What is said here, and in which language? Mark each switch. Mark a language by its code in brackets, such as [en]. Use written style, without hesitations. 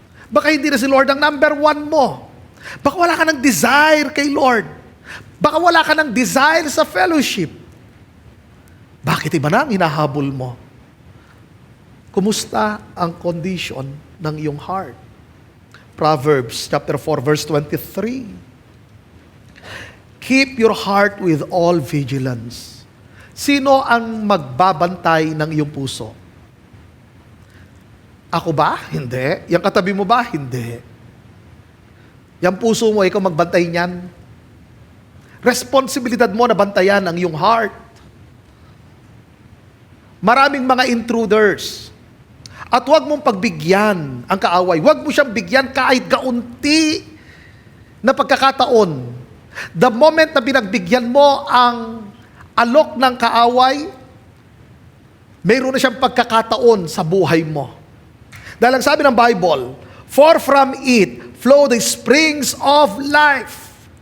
[tl] Baka hindi na si Lord ang number 1 mo. Baka wala ka ng desire kay Lord. Baka wala ka ng desire sa fellowship. Bakit iba na ang hinahabol mo? Kumusta ang condition ng iyong heart? [en] Proverbs chapter 4 verse 23. Keep your heart with all vigilance. [tl] Sino ang magbabantay ng iyong puso? Ako ba? Hindi. Yang katabi mo ba? Hindi. Yang puso mo, ikaw magbantay niyan. Responsibilidad mo na bantayan ang iyong heart. Maraming mga intruders. At huwag mong pagbigyan ang kaaway. Huwag mo siyang bigyan kahit kaunti na pagkakataon. The moment na pinagbigyan mo ang alok ng kaaway, mayroon na siyang pagkakataon sa buhay mo. Dahil ang sabi ng Bible, [en] for from it flow the springs of life.